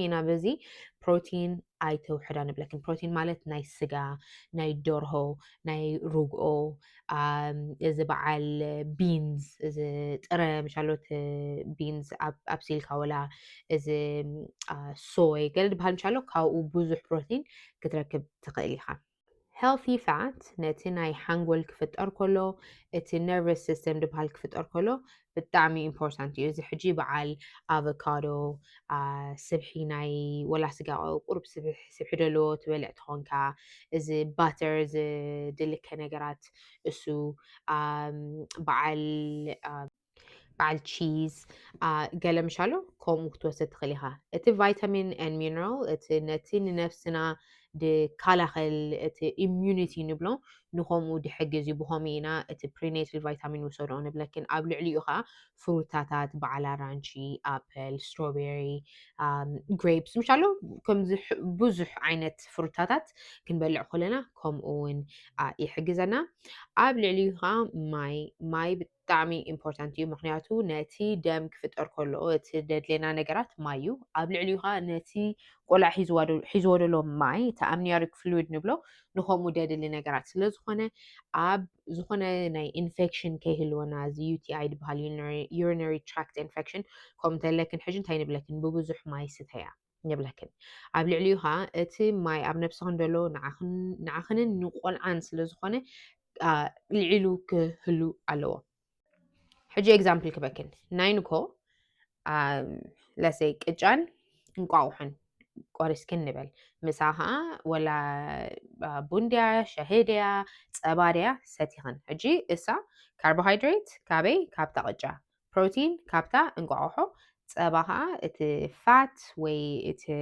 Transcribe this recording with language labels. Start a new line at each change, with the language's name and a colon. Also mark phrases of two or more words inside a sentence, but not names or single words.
Tigrinya: ኢና በዚ ፕሮቲን ኣይተውሕዳ ንብለክን ፕሮቲን ማለት ናይ ስጋ ናይ ደርሆ ናይ ርግኦ እዚ በዓል ቢንዝ እዚ ጥረ ምሻሎት ቢንዝ ኣብሲልካ ወላ እዚ ሶይ ገለ ድበሃል ምሻሎ ካብኡ ብዙሕ ፕሮቲን ክትረክብ ትኽእል ኢኻ
English: healthy fat
Tigrinya: ነቲ ናይ ሓንጎል ክፍጠር ከሎ እቲ
English: nervous system
Tigrinya: ድበሃል ክፍጠር ከሎ ብጣዕሚ important እዩ እዚ ሕጂ በዓል ኣቮካዶ ስብሒ ናይ ወላ ስጋ ቁርብ ስብሒ ደልዎ ትበልዕ ትኾንካ እዚ ባተር ዝድልከ ነገራት እሱ በዓል ቺዝ ገለ ምሻሎ ከምኡ ክትወስድ ትኽእል ኢኻ እቲ ቫይታሚን
English: and mineral
Tigrinya: እቲ ነቲ ንነፍስና ድካላኸል እቲ ኢሚዩኒቲ ንብሎ ንኸምኡ ድሕግዝ እዩ ብኸምኡ ኢና እቲ
English: prenatal vitamin
Tigrinya: ውሰዶ ንብለክን ኣብ ልዕሊኡ ከዓ ፍሩታታት በዓል ኣራንሺ
English: apple strawberry
Tigrinya: ግሬፕስ ምሻሎ ከምዚ ብዙሕ ዓይነት ፍሩታታት ክንበልዕ ከለና ከምኡ እውን ይሕግዘና ኣብ ልዕሊኡ ከዓ ማይ ብጣዕሚ ኢምፖርታንት እዩ ምክንያቱ ነቲ ደም ክፍጠር ከሎ እቲ ደድልየና ነገራት ማይ እዩ ኣብ ልዕሊኡ ከዓ ነቲ ቆልዓ ሒዝዎ ደሎ ማይ እቲ
English: amniotic fluid
Tigrinya: ንብሎ ንኸምኡ ደድሊ ነገራት ስለዝኾነ ኣብ ዝኾነ ናይ ኢንፌክሽን ከይህልወና እዚ UTI ድበሃል
English: urinary tract infection
Tigrinya: ከምኡ እንተለክን ሕጂ እንታይ ንብለክን ብብዙሕ ማይ ስተያ ንብለክን ኣብ ልዕሊኡ ከዓ እቲ ማይ ኣብ ነብስኽን ደሎ ንዓኽንን ንቆልዓን ስለዝኾነ ልዒሉ ክህሉ ኣለዎ ሕጂ ኤግዛምፕል ክበክን ናይ ንኮ ለሰይ ቅጫን እንቋቑሖን ቆሪስክን ንበል ምሳ ከዓ ወላ ቡንድያ ሸሂድያ ፀባድያ ሰቲኽን ሕጂ እሳ ካርቦሃይድሬት ካበይ ካብታ ቅጫ ፕሮቲን ካብታ እንቋቑሖ ፀባ ከዓ እቲ ፋት ወይ እቲ